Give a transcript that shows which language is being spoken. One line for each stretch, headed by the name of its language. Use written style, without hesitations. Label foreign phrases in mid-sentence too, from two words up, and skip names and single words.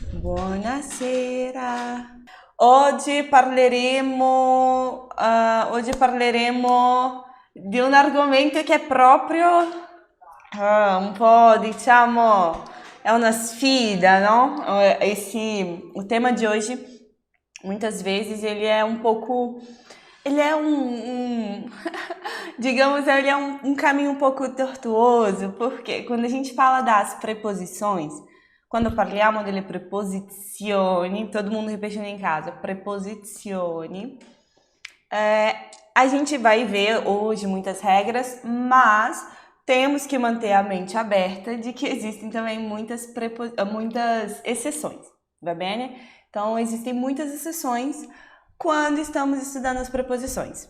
Italian: Buonasera. Oggi parleremo di un argomento che è proprio un po', diciamo, è una sfida, no?
Portuguese: O tema de hoje, muitas vezes, ele é um pouco... Ele é digamos, ele é um caminho um pouco tortuoso, porque quando a gente fala das preposições,
Italian: quando parliamo delle preposizioni,
Portuguese: todo mundo repetindo em casa, preposizioni, a gente vai ver hoje muitas regras, mas temos que manter a mente aberta de que existem também muitas exceções,
Italian: va bene?
Portuguese: Então, existem muitas exceções quando estamos estudando as preposições.